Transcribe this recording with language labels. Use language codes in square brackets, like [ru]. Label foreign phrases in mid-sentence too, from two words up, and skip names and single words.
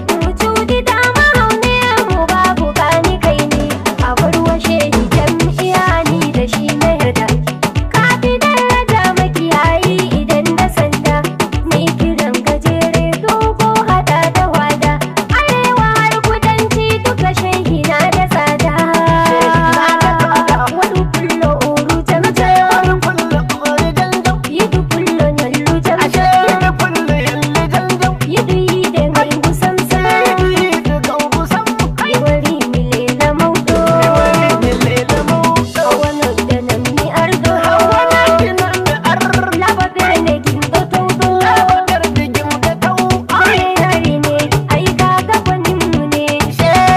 [ha] Mu cuti ta mahaune mu babu kani kai ni, a bar wa shehi jam'iya ni da shi na yarda. Ka fi daraja makiyayi idan da sanda. Mai kiran gajere dogo haɗa da wada. Arewa har kudanci duka shehi na da tsada. [ff] Wani kullo uru jam jam. Wani kullo uru jam jam. Yi du kullo nyallu jam Ashe jam. wani kullo yallu jam jam. Yiɗi yiɗe ngal ngusam sam. Yiɗi yiɗe ngal ngusam. Yewori mi lela mawɗo. Yewori mi lela mawɗo. Hawa nodda nam mi ardo. Hawa nodda nam mi ardo. Laba berne gimɗo tawɗo. Laba berne gimɗo tawɗo. [ha] Ɓe yari ne, ai kaga bonin mu ne. She.